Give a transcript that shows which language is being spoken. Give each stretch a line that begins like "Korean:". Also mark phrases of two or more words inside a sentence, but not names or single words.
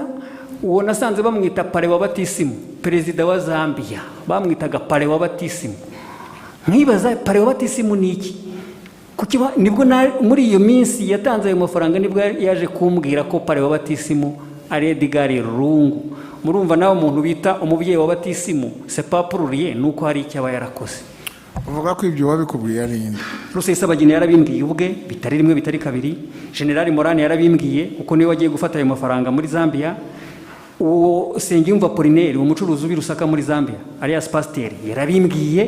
Kinyarwanda: Uwo nasanze bamwita pare wa batisimu, perezida wa Zambia bamwitaga pare wa batisimu. Nkibaza pare wa batisimu ni iki? Kukiba nibwo muri iyo minsi yatanze ayo mafaranga nibwo yaje kumbwira ko pare wa batisimu ari Edgar Lungu. Murumva nawe umuntu bita umubyeyi wa batisimu
French: c'est pas pour rien,
Kinyarwanda: nuko hari icyo aba yarakoze. Uvuga ko ibyo wabikubwiye ari inde? Rusesabagina yarabimbwiye ubwe, bitari rimwe bitari kabiri. General Morane yarabimbwiye kuko niwe wagiye gufata ayo mafaranga muri Zambia. Uwo Nsengiyumva Apollinaire umucuruzi ubi Rusaka muri Zambia alias Pasteur yarabimbwiye.